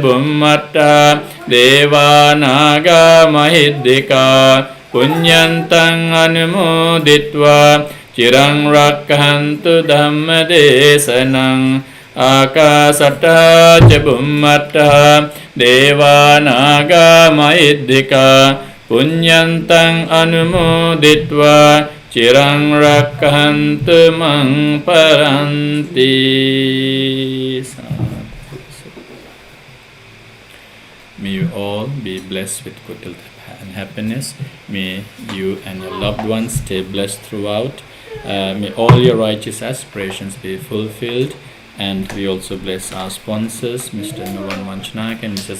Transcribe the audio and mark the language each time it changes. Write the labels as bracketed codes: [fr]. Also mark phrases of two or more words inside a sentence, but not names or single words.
[pi] bhummattaha Deva naga mahiddhika Punyantang anumoditva Chirang rakhantu Dhammadesanang Akasattaha ca bhummattaha Deva naga mahiddhika Punyantang anumoditva Chirang rakhantu mang paranti. [en] May you all be blessed with good health and happiness. May you and your loved ones stay blessed throughout. May all your righteous aspirations be fulfilled. And we also bless our sponsors, Mr. Nuwan Manchanaik and Mrs.